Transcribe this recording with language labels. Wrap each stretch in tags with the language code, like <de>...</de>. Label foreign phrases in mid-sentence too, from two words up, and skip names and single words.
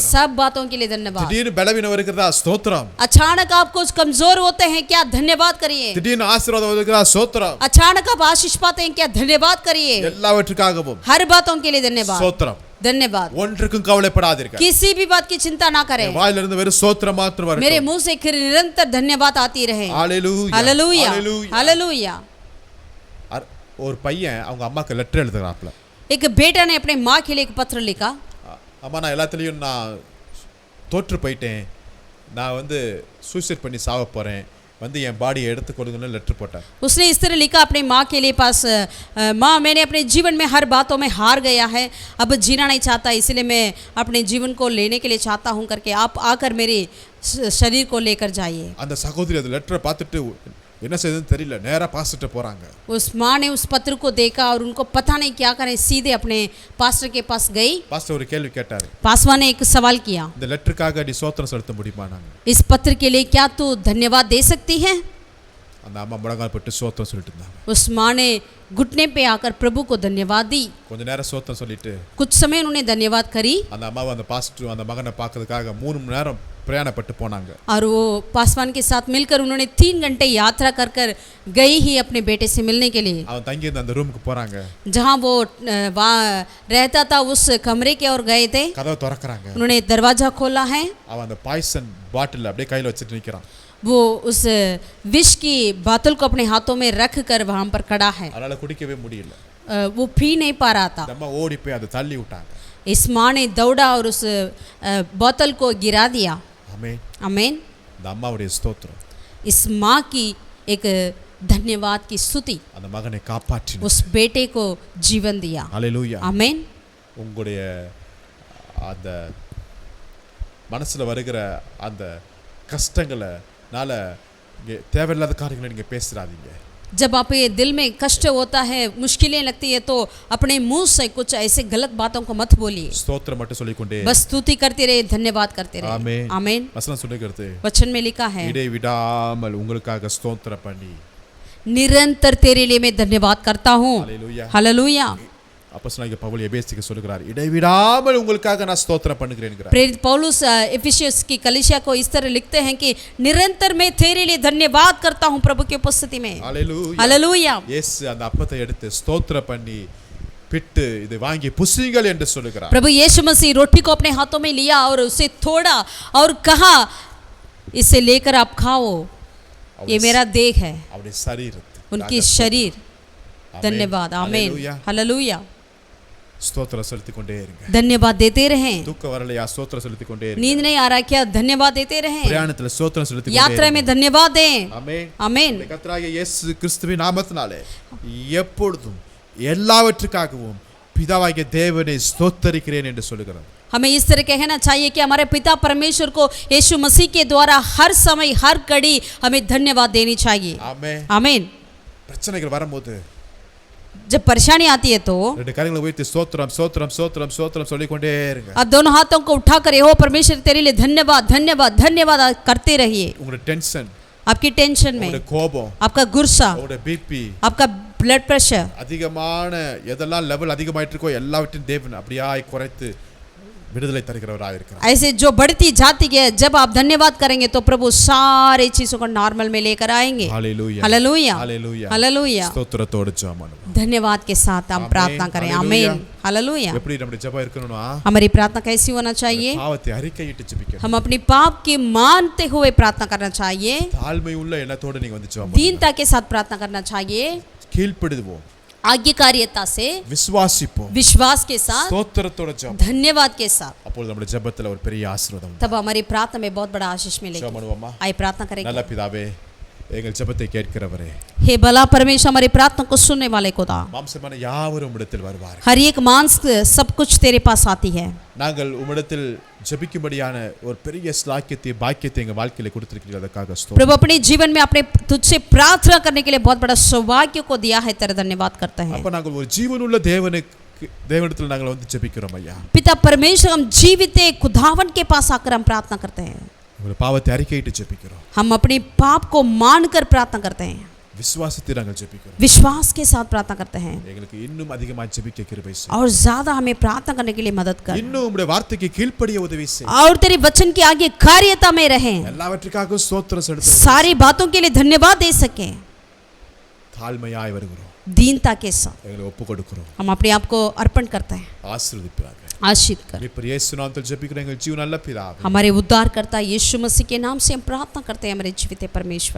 <hi>सब बातों के लिए धन्यवाद।</hi> <ta>திடீர்னு பலவீனம் வருகிறதா ஸ்தோத்திரம்.</ta> <hi>अचानक आप कुछ कमजोर होते हैं क्या? धन्यवाद करिए।</hi> <ta>திடீர்னு ஆசீர்வாதம் வருகிறதா ஸ்தோத்திரம்.</ta> <hi>अचानक आप आशीष पाते हैं क्या? धन्यवाद करिए।</hi> <ta>எல்லாவற்றுக்காகவும்</ta> <hi>हर बातों के लिए धन्यवाद।</hi> <ta>ஸ்தோத்திரம்.</ta> <hi>धन्यवाद।</hi> <ta>ஒன்றுக்கும் கவலைப்படாதீர்கள்.</ta> <hi>किसी भी बात की चिंता ना करें,</hi> <ta>வாயிலிருந்து வெறும் ஸ்தோத்திரம் மாத்திரம் வரட்டும்.</ta> <hi>मेरे मुंह से निरंतर धन्यवाद आती रहे।</hi> <ta>ஹalleluya.</ta> <hi>हालेलुया,</hi> <ta>ஹalleluya.</ta> <hi>हालेलुया।</hi> <ta>ஒரு பையன் அவங்க அம்மாக்கு லெட்டர் எழுதுறாப்ல.</ta> <hi>एक बेटा ने अपने माँ के लिए एक पत्र लिखा।</hi> <ta>அம்மா நான் எல்லாத்துலயும் நான் தோற்று போயிட்டேன், நான் வந்து சூசைட் பண்ணி சாவ போறேன், வந்து என் பாடியை எடுத்து கொடுங்கன்னு லெட்டர் போட்டார்.</ta> <hi>उसने इस तरह लिखा अपने माँ के लिए पास, माँ मैंने अपने जीवन में हर बातों में हार गया है, अब जीना नहीं चाहता, इसलिए मैं अपने जीवन को लेने के लिए चाहता हूँ करके आप आकर मेरे शरीर को लेकर जाइए।</hi> <ta>அந்த சகோதரி அந்த லெட்டரை பார்த்துட்டு என்ன செய்யுதுன்னு தெரியல, நேரா பாஸ்டர்ட்ட போறாங்க.</ta> <hi>उस माँ ने उस पत्र को देखा और उनको पता नहीं क्या करें, सीधे अपने पास्टर के पास गई।</hi> <ta>பாஸ்டர் ஒரு கேள்வி கேட்டாரு.</ta> <hi>पासवान ने एक सवाल किया,</hi> <ta>இந்த லெட்டருக்காக நீ ஸ்தோத்திரம் செலுத்த முடியுமா? நாங்க</ta> <hi>इस पत्र के लिए क्या तू धन्यवाद दे सकती है?</hi> <ta>அந்த அம்மா முழங்கால் போட்டு ஸ்தோத்திரம் சொல்லிட்டு இருந்தாங்க.</ta> <hi>उस माँ ने घुटने पे आकर प्रभु को धन्यवाद दी।</hi> <ta>கொஞ்ச நேரம் ஸ்தோத்திரம் சொல்லிட்டு</ta> <hi>कुछ समय उन्होंने धन्यवाद करी</hi> <ta>அந்த அம்மாவை அந்த பாஸ்டர் அந்த மகனை பார்க்கறதுக்காக 3 மணி நேரம் பிரயாணப்பட்டு போனாங்க.</ta> <hi>और वो पासवान के साथ मिलकर उन्होंने 3 घंटे यात्रा कर कर गई ही अपने बेटे से मिलने के लिए।</hi> <ta>அவன் தங்கி இருந்த அந்த ரூமுக்கு போறாங்க.</ta> <hi>जहाँ वो वहाँ रहता था उस कमरे के ओर गए थे।</hi> <ta>கதவை திறக்கறாங்க.</ta> <hi>उन्होंने दरवाजा खोला है।</hi> <ta>அவன் அந்த பாய்சன் பாட்டில் அப்படியே கையில வச்சிட்டு நிக்கிறான்.</ta> <hi>वो उस विष की बोतल को अपने हाथों में रख कर वहाँ पर खड़ा है।</hi> <ta>அதனால குடிக்கவே முடியல.</ta> <hi>वो पी नहीं पा रहा था।</hi> <ta>அம்மா ஓடி போய் அதை தள்ளி விட்டாங்க.</ta> <hi>इस माँ ने दौड़ा और उस बोतल को गिरा दिया।</hi> <ta>ஆமென்.</ta> <hi>आमीन।</hi> <ta>அந்த அம்மாவுடைய ஸ்தோத்திரம்</ta> <hi>इस माँ की एक धन्यवाद की स्तुति</hi> <ta>அந்த மகனை காப்பாற்றினார்.</ta> <hi>उस बेटे को जीवन दिया।</hi> <ta>ஹalleluya.</ta> <hi>आमीन।</hi> <ta>உங்களுடைய அந்த மனசுல வருகிற அந்த கஷ்டங்களால தேவையில்லாத காரியங்களை நீங்க பேசுறாதீங்க.</ta> <hi>जब आप ये दिल में कष्ट होता है, मुश्किलें लगती है, तो अपने मुंह से कुछ ऐसे गलत बातों को मत बोलिए,</hi> <ta>ஸ்தோத்திரம் மட்டும் சொல்லிக்கொண்டே</ta> <hi>बस स्तुति करते रहे, धन्यवाद करते रहे।</hi> <ta>ஆமென்.</ta> <hi>आमीन।</hi> <ta>வசனம் சொல்லுகிறது,</ta> <hi>वचन में लिखा है,</hi> <ta>இடைவிடாமல் உங்களுக்காக ஸ்தோத்திரம் பண்ணி,</ta> <hi>निरंतर तेरे लिए मैं धन्यवाद करता हूँ।</hi> <ta>ஹalleluya.</ta> <hi>हालेलुया।</hi> <ta>அப்போஸ்தலனாகிய பவுல் எபேசியருக்கு சொல்கிறார், இடைவிடாமல் உங்களுக்காக நான் ஸ்தோத்திரம் பண்ணுகிறேன்ங்கறார்.</ta> <hi>प्रेरित पौलुस एफिसियंस की कलीसिया को इस तरह लिखते हैं कि निरंतर मैं तेरे लिए धन्यवाद करता हूँ प्रभु की उपस्थिति में।</hi> <ta>ஹalleluya.</ta> <hi>हालेलुया।</hi> <ta>இயேசு அந்த அப்பத்தை எடுத்து ஸ்தோத்திரம் பண்ணி பிட்டு இதை வாங்கி புசியுங்கள் என்று சொல்கிறார்.</ta> <hi>प्रभु यीशु मसीह रोटी को अपने हाथों में लिया और उसे तोड़ा और कहा, इसे लेकर आप खाओ, ये मेरा देह है,</hi> <ta>அவருடைய சரீரத்தை,</ta> <hi>उनकी शरीर।</hi> <ta>ஆமென்.</ta> <hi>धन्यवाद। आमीन।</hi> <ta>ஹalleluya.</ta> <hi>हालेलुया।</hi> <ta>ஸ்தோத்திரம் செலுத்திக் கொண்டே இருங்க.</ta> <hi>धन्यवाद देते रहें।</hi> <ta>தூக்கம் வரலையா? ஸ்தோத்திரம் செலுத்திக் கொண்டே இருங்க.</ta> <hi>नींद नहीं आ रहा क्या? धन्यवाद देते रहें।</hi> <ta>பிரயாணத்துல ஸ்தோத்திரம் செலுத்திக் கொண்டே</ta> <hi>यात्रा में धन्यवाद दें।</hi> <ta>ஆமென்.</ta> <hi>आमीन।</hi> <ta>கர்த்தராகிய இயேசு கிறிஸ்துவின் நாமத்தினாலே எப்பொழுதும் எல்லாவற்றுக்காகவும் பிதாவாகிய தேவனை ஸ்தோத்தரிக்கிறேன் என்று சொல்லுகிறார்.</ta> <hi>हमें इस तरह कहना चाहिए कि हमारे पिता परमेश्वर को यीशु मसीह के द्वारा हर समय हर घड़ी हमें धन्यवाद देनी चाहिए।</hi> <ta>ஆமென்.</ta> <hi>आमीन।</hi> <ta>பிரச்சனைகள் வரும்போது</ta> <hi>जब परेशानी आती है तो</hi> <ta>ரெண்டு கரங்களை உயர்த்தி ஸ்தோத்திரம் ஸ்தோத்திரம் ஸ்தோத்திரம் ஸ்தோத்திரம் சொல்லிக் கொண்டே இருங்க.</ta> <hi>आप दोनों हाथों को उठाकर यहोवा परमेश्वर तेरे लिए धन्यवाद धन्यवाद धन्यवाद करते रहिए।</hi> <ta>உங்களுடைய டென்ஷன்,</ta> <hi>आपकी टेंशन में,</hi> <ta>உங்களுடைய கோபம்,</ta> <hi>आपका गुस्सा,</hi> <ta>உங்களுடைய பிபி,</ta> <hi>आपका</hi> <en>blood pressure,</en> <ta>அதிகமான எதெல்லாம் லெவல் அதிகமாயிட்டு இருக்கோ எல்லாவற்றையும் தேவன் அப்படியாய் குறைத்து விடுதலை தருகிறவராக இருக்கிறார்.</ta> <hi>ऐसे जो बढ़ती जाती है, जब आप धन्यवाद करेंगे तो प्रभु सारे चीजों को नॉर्मल में लेकर आएंगे।</hi> <ta>ஹalleluya.</ta> <hi>हालेलुया।</hi> <ta>ஹalleluya.</ta> <hi>हालेलुया।</hi> <ta>ஸ்தோத்திரத்தோடு ஜெபம் பண்ணுவோம்.</ta> <hi>धन्यवाद के साथ हम आमीन। प्रार्थना करें। हालेलुया। आमीन। हालेलुया।</hi> <ta>எப்படி நம்முடைய ஜெபம் இருக்கணும்னா,</ta> <hi>हमारी प्रार्थना कैसी होना चाहिए?</hi> <ta>பாவத்தை அறிக்கையிட்டு ஜெபிக்கணும்.</ta> <hi>हम अपनी पाप की मानते हुए प्रार्थना करना चाहिए।</hi> <ta>தாழ்மை உள்ள எண்ணத்தோடு நீங்க வந்து ஜெபம் பண்ணுங்க.</ta> <hi>दीनता के साथ प्रार्थना करना चाहिए।</hi> <ta>கீழ்ப்படிவோம்,</ta> <hi>आज्ञाकारिता से,</hi> <ta>விசுவாசிப்போம்,</ta> <hi>विश्वास के साथ,</hi> <ta>ஸ்தோத்திரத்தோட ஜெபம்.</ta> <hi>धन्यवाद के साथ,</hi> <ta>அப்பொழுது நம்முடைய ஜெபத்துல ஒரு பெரிய ஆசீர்வாதம் உண்டு.</ta> <hi>तब हमारी प्रार्थना में बहुत बड़ा आशीष मिलेगा।</hi> <ta>ஜெபம் பண்ணுவோமா?</ta> <hi>आइए प्रार्थना करेंगे।</hi> <ta>நல்ல பிதாவே, எங்கள் ஜெபத்தை கேட்கிறவரே,</ta> <hi>हे भला परमेश्वर, हमारी प्रार्थना को सुनने वाले खुदा,</hi> <ta>மாம்சமான யாவரும் உம்மிடத்தில் வருவார்கள்.</ta> <hi>हर एक मांस सब कुछ तेरे पास आती है।</hi> <ta>நாங்கள் உம்மிடத்தில் ஜெபிக்கும்படியான ஒரு பெரிய ஸ்லாக்கியத்தை பாக்கியத்தை எங்கள் வாழ்க்கையில கொடுத்திருக்கிறீர்கள், அதற்காக ஸ்தோத்திரம்.</ta> <hi>प्रभु अपने जीवन में अपने तुझसे प्रार्थना करने के लिए बहुत बड़ा सौभाग्य को दिया है, तेरा धन्यवाद करते हैं।</hi> <ta>அப்ப நாங்கள் ஒரு ஜீவனுள்ள தேவனிடத்தில் நாங்கள் வந்து ஜெபிக்கிறோம் ஐயா.</ta> <hi>पिता परमेश्वर, हम जीवित खुदावन के पास आकर हम प्रार्थना करते हैं।</hi> <ta>உங்களுடைய பாவத்தை அறிக்கையிட்டு ஜெபிக்கிறோம்.</ta> <hi>हम अपने पाप को मानकर प्रार्थना करते हैं,</hi> <ta>விசுவாசத்தை நாங்கள் ஜெபிக்கிறோம்.</ta> <hi>विश्वास के साथ प्रार्थना करते हैं,</hi> <ta>எங்களுக்கு இன்னும் அதிகமாக ஜெபிக்க கிருபை செய்.</ta> <hi>और ज्यादा हमें प्रार्थना करने के लिए मदद कर,</hi> <ta>இன்னும் உம்முடைய வார்த்தைக்கு கீழ்ப்படிய உதவி செய்.</ta> <hi>और तेरे वचन के आगे कार्यता में रहें,</hi> <ta>எல்லாவற்றுக்காக ஸ்தோத்திரம் செலுத்த</ta> <hi>सारी बातों के लिए धन्यवाद दे सके।</hi> <ta>தாழ்மையாய் வருகிறோம்,</ta> <hi>दीनता के साथ</hi> <ta>எங்களை ஒப்பு கொடுக்கிறோம்.</ta> <hi>हम अपने आप को अर्पण करते हैं।</hi> <ta>ஆசீர்வதிப்பாக.</ta> <hi>आशीष कर।</hi> <ta>இப்ப இயேசு நாமத்தில் ஜெபிக்கிறோம் எங்கள் ஜீவன் நல்ல பிதாவே.</ta> <hi>हमारे उद्धारकर्ता यीशु मसीह के नाम से हम प्रार्थना करते हैं, हमारे जीवित परमेश्वर।</hi>